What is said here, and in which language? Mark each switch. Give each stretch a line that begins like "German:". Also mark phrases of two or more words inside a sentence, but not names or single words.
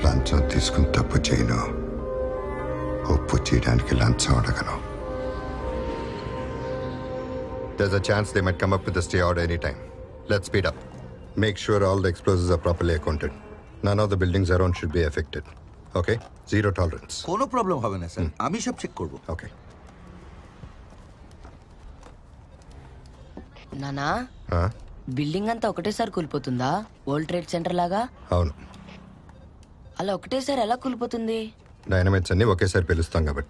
Telugu: లంచం తీసుకుని తప్పు చేయను, ఒప్పు చేయడానికి లంచం అడగను.
English: There's a chance they might come up with a stay order anytime. Let's speed up. Make sure all the explosives are properly accounted. None of the buildings around should be affected. Okay? Zero tolerance.
Bangla: কোনো প্রবলেম হবে না স্যার, আমি সব চেক করব.
English: Okay.
Telugu: నానా బిల్డింగ్ అంతా ఒకటేసారి కూలిపోతుందా? వరల్డ్ ట్రేడ్ సెంటర్ లాగా? అవును. అలా ఒకటేసారి ఎలా కూలిపోతుంది? డైనమైట్స్ అన్ని ఒకేసారి పిలుస్తాం కాబట్టి.